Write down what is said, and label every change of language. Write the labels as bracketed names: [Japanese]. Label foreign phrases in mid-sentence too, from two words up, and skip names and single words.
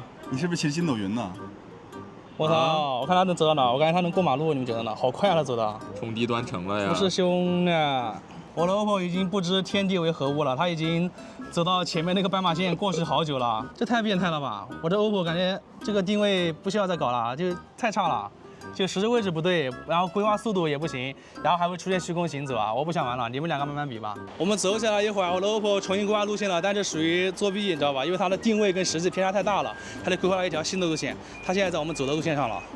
[Chinese] 你是不是骑着筋斗云呢？我操！我看他能走到哪？我感觉他能过马路，你们觉得呢？好快啊，他走的！冲低端成了呀！不是兄啊！我的 OPPO 已经不知天地为何物了，它已經走到前面那個斑馬線過去好久了，這太變態了吧！我的 OPPO 感覺這個定位不需要再搞了，就太差了，就實時位置不對，然後規劃速度也不行，然後還會出現虛空行走啊！我不想玩了，你們兩個慢慢比吧。我們走起來一會兒，我的 OPPO 重新規劃路線了，但這屬於作弊，你知道吧？因為它的定位跟實際偏差太大了，它得規劃了一條新的路線，它現在在我們走的路線上了。